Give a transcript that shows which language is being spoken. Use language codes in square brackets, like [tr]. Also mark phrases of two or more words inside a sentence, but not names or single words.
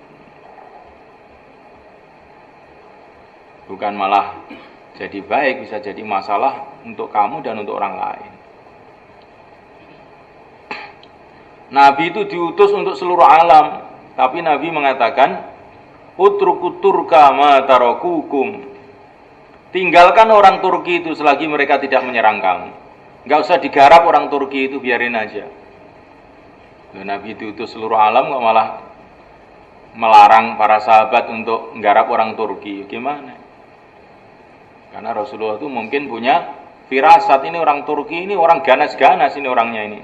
[id] Bukan malah jadi baik, bisa jadi masalah untuk kamu dan untuk orang lain. Nabi itu diutus untuk seluruh alam, tapi Nabi mengatakan, [ar] اتركوا الترك ما تركوكم. [id] Tinggalkan orang Turki itu selagi mereka tidak menyerang kamu. Enggak usah digarap orang Turki itu, biarin aja. Dan Nabi diutus seluruh alam kok malah melarang para sahabat untuk menggarap orang Turki. Gimana? Karena Rasulullah itu mungkin punya firasat, ini orang Turki ini orang ganas-ganas ini orangnya ini.